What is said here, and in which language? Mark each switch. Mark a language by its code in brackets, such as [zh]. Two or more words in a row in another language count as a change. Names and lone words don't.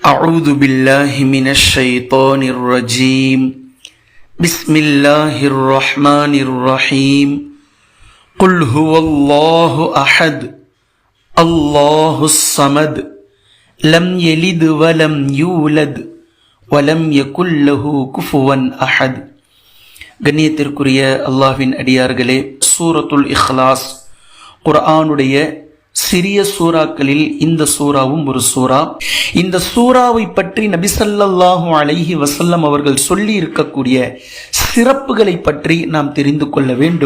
[ar] أعوذ بالله من الشيطان الرجيم بسم الله الرحمن الرحيم قل هو الله أحد الله الصمد لم يلد ولم يولد ولم يكن له كفوا أحد. [ta] கண்ணியத்திற்குரிய அல்லாஹ்வின் அடியார்களே, சூரத்துல் இஹ்லாஸ் குர்ஆனுடைய சிறிய சூறாக்களில் இந்த சூறாவும் ஒரு சூறா. இந்த சூறாவை பற்றி நபி [ar] صلى الله عليه وسلم [ta] அவர்கள் சொல்லி இருக்கக்கூடிய சிறப்புகளை பற்றி நாம் தெரிந்து கொள்ள வேண்டும்.